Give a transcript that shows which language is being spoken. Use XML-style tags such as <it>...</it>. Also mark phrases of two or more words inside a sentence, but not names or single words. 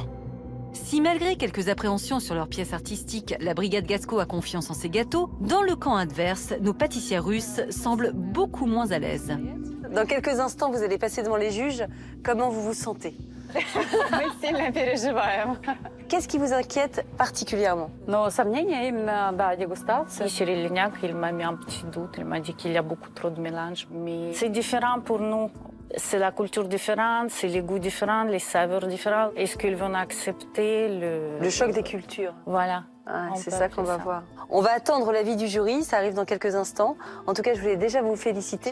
<fr>Si malgré quelques appréhensions sur leurs pièces artistiques, la brigade Gasco a confiance en ses gâteaux, dans le camp adverse, nos pâtissières russes semblent beaucoup moins à l'aise. Dans quelques instants, vous allez passer devant les juges. Comment vous vous sentez? Qu'est-ce qui vous inquiète particulièrement?</fr> <ru>Но сомнения именно, да, дегустация.</ru> <fr>И Cyril Lignac, il m'a mis un petit doute. Il m'a dit qu'il y a beaucoup trop de mélange. Mais c'est différent pour nous. C'est la culture différente, c'est les goûts différents, les saveurs différentes. Est-ce qu'ils vont accepter le choc des cultures? Voilà. Ah, c'est ça qu'on va voir. On va attendre l'avis du jury, ça arrive dans quelques instants. En tout cas, je voulais déjà vous féliciter.</fr>